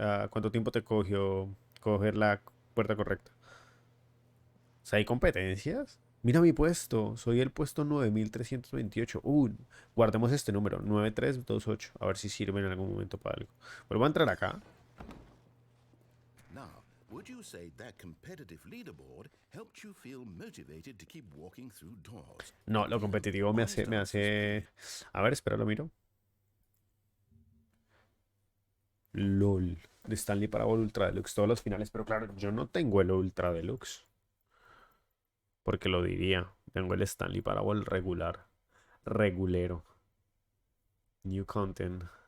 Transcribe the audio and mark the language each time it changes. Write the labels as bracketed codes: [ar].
[es] ¿Cuánto tiempo te cogió coger la puerta correcta? O sea, ¿hay competencias? Mira mi puesto. Soy el puesto 9328. Guardemos este número. 9328. A ver si sirve en algún momento para algo. Vuelvo a entrar acá. [en] Now, would you say that competitive leaderboard helped you feel motivated to keep walking through doors? [es] No, lo competitivo me hace... A ver, espera, lo miro. LOL. De Stanley Parable Ultra Deluxe. Todos los finales. Pero claro, yo no tengo el Ultra Deluxe. Porque lo diría. Tengo el Stanley Parable regular. Regulero. [en] New content.